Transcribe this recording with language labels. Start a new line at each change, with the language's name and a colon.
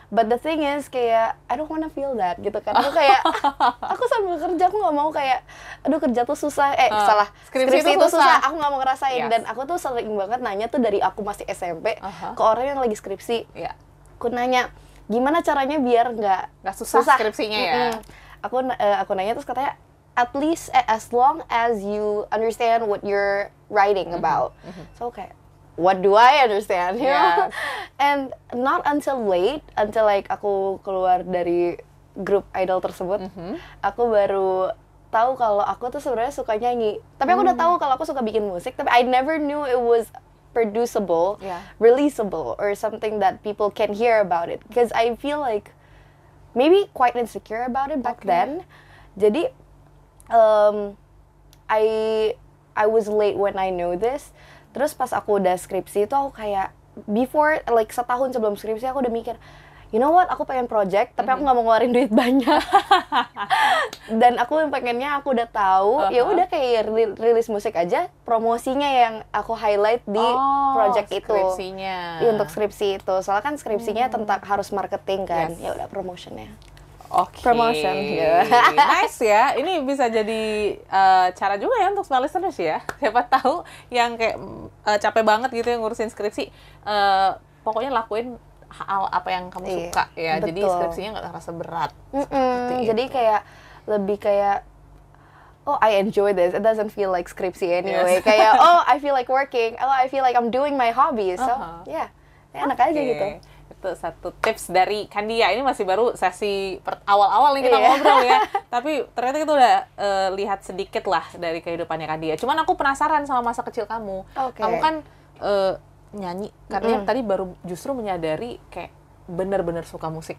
English: But the thing is
Indonesian: kayak
English: I don't wanna feel that
Indonesian: gitu kan. Aku kayak aku sambil kerja aku nggak mau kayak aduh kerja tuh susah. Salah. Skripsi itu susah. Aku nggak mau ngerasain dan aku tuh sering banget nanya tuh dari aku masih SMP ke orang yang lagi skripsi. Aku nanya gimana caranya biar nggak susah skripsinya ya. Aku nanya terus katanya
English: at least as long as you understand what you're writing about. So okay, what do I understand? You know? And not until like
Indonesian: aku keluar dari grup idol tersebut, aku baru tahu kalau aku tuh sebenarnya suka nyanyi. Tapi aku udah tahu kalau aku suka bikin musik, tapi
English: I never knew it was producible, releasable, or something that people can hear about it. Because I feel like maybe quite insecure about it back then.
Indonesian: Jadi
English: I was late when I know this.
Indonesian: Terus pas aku udah skripsi itu aku kayak
English: before like
Indonesian: setahun sebelum skripsi aku udah mikir,
English: you know what,
Indonesian: aku pengen project tapi aku nggak mau ngeluarin duit banyak. Dan aku pengennya aku udah tahu, ya udah kayak rilis musik aja, promosinya yang aku highlight di project itu. Skripsinya. Iya, untuk skripsi itu. Soalnya kan skripsinya tentang harus marketing kan. Ya udah promotionnya. Promotion. Nice ya. Ini bisa jadi cara juga ya untuk
English: small listeners
Indonesian: ya. Siapa tahu yang kayak capek banget gitu yang ngurusin skripsi, pokoknya lakuin hal apa yang kamu suka ya. Betul. Jadi skripsinya nggak terasa berat. Jadi kayak lebih kayak
English: I enjoy this. It doesn't feel like skripsi anyway.
Indonesian: Kayak
English: I feel like working. I feel like I'm doing my hobby.
Indonesian: So enak aja gitu. Itu satu tips dari Candia. Ini masih baru sesi awal-awal nih kita ngobrol ya. Tapi ternyata kita udah lihat sedikit lah dari kehidupannya Candia. Cuman aku penasaran sama masa kecil kamu. Kamu kan nyanyi, karena tadi baru justru menyadari kayak bener-bener suka musik.